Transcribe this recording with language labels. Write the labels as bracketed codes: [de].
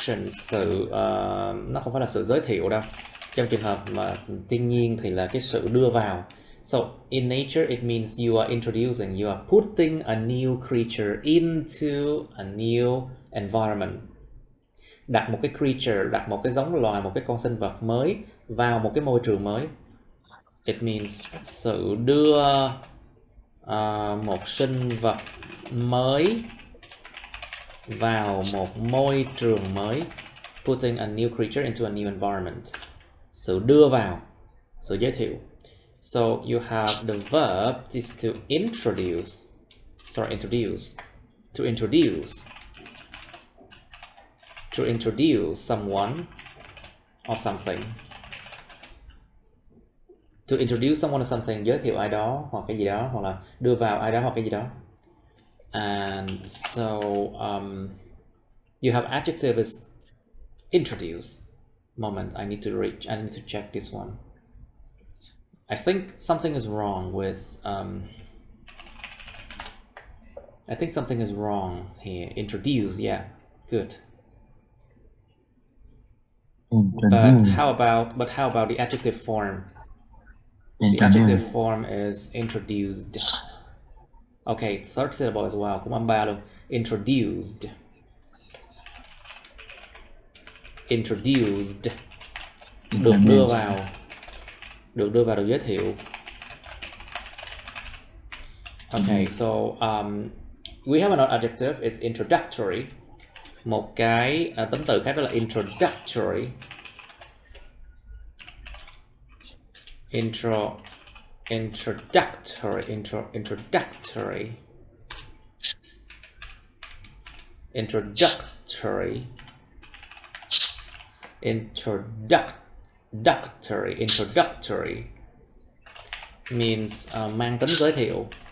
[vi] Sự nó không phải là sự giới thiệu đâu. Trong trường hợp mà thiên nhiên thì là cái sự đưa vào. [en] So in nature it means you are introducing, you are putting a new creature into a new environment. [vi] Đặt một cái creature, đặt một cái giống loài, một cái con sinh vật mới vào một cái môi trường mới. [en] It means [vi] sự đưa một sinh vật mới vào một môi trường mới. [en] Putting a new creature into a new environment. [vi] Sự đưa vào, sự giới thiệu. [en] So you have the verb is to introduce. Sorry, introduce. To introduce. To introduce someone or something. To introduce someone or something, [vi] giới thiệu ai đó hoặc cái gì đó, hoặc là đưa vào ai đó hoặc cái gì đó. [en] And so you have adjective is introduce. Moment, I need to check this one. I think something is wrong with I think something is wrong here. Introduce, yeah, good. But how about the adjective form? The adjective form is introduced. Okay, third syllable as well. [vi] Cũng âm 3 luôn. Introduced. Introduced. Được đưa vào. được đưa vào được giới thiệu. [en] Okay, so we have another adjective, it's introductory. [vi] Một cái tính từ khác đó là introductory. Introductory means mang tính giới thiệu.